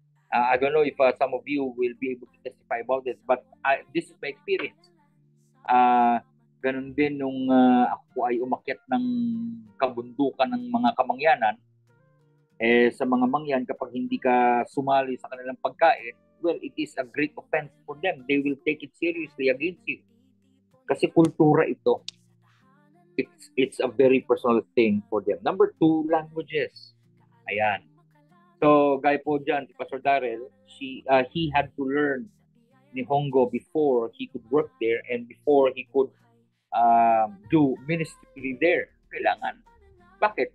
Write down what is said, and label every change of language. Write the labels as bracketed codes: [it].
[en] I don't know if some of you will be able to testify about this, but this is my experience. [tl] Ganun din nung ako ay umakyat ng kabundukan ng mga kamangyanan, sa mga mangyan, kapag hindi ka sumali sa kanilang pagkain, [en] well, it is a great offense for them. They will take it seriously against you. [tl] Kasi kultura ito. [en] It's a very personal thing for them. Number 2, languages. Ayan. So, [tl] gaya po dyan, [en] si Pastor Darrell, he had to learn Nihongo before he could work there and before he could do ministry there. [tl] Kailangan. Bakit?